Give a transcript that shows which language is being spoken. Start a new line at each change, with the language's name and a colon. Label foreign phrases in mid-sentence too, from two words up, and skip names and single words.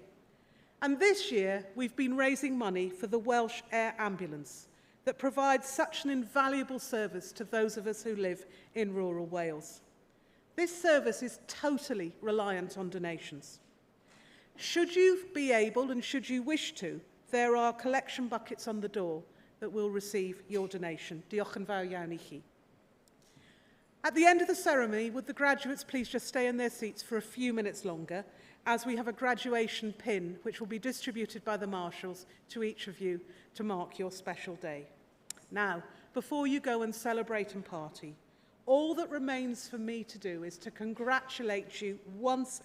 English: And this year we've been raising money for the Welsh Air Ambulance that provides such an invaluable service to those of us who live in rural Wales. This service is totally reliant on donations. Should you be able and should you wish to, there are collection buckets on the door that will receive your donation.
Welsh: Diolch yn fawr iawn I chi.
English: At the end of the ceremony, would the graduates please just stay in their seats for a few minutes longer, as we have a graduation pin which will be distributed by the marshals to each of you to mark your special day. Now, before you go and celebrate and party, all that remains for me to do is to congratulate you once